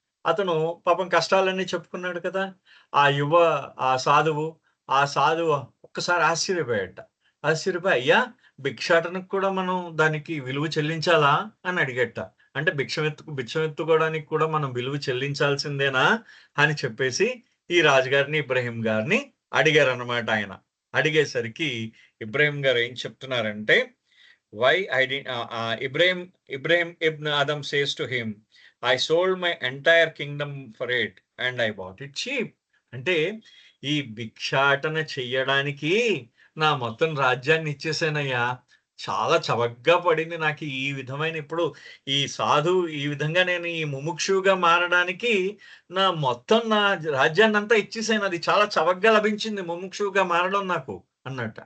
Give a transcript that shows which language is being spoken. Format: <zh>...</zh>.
<te>అతను పాపం కష్టాలన్నీ చెప్పుకున్నాడు కదా. ఆ సాధువు ఒక్కసారి ఆశ్చర్యపోయి, అయ్యా, భిక్షాటనకు కూడా మనం దానికి విలువ చెల్లించాలా అని అడిగట. అంటే భిక్షం ఎత్తుకోవడానికి కూడా మనం విలువ చెల్లించాల్సిందేనా అని చెప్పేసి ఈ రాజుగారిని, ఇబ్రహీం గారిని అడిగారన్నమాట.</te> <en>ఆయన అడిగేసరికి ఇబ్రహీం గారు ఏం చెప్తున్నారంటే, why I didn't Ibrahim ibn Adam says to him, I sold my entire kingdom for it and I bought it cheap.</en> <te>అంటే ఈ భిక్షాటన చెయ్యడానికి నా మొత్తం రాజ్యాన్ని ఇచ్చేసానయ్యా, చాలా చవకగా పడింది నాకు ఈ విధమైన, ఇప్పుడు ఈ సాధువు ఈ విధంగా నేను ఈ ముముక్షువుగా మారడానికి నా రాజ్యాన్ని అంతా ఇచ్చేసాను, అది చాలా చవకగా లభించింది ముముక్షువుగా మారడం నాకు అన్నట్టు.</te>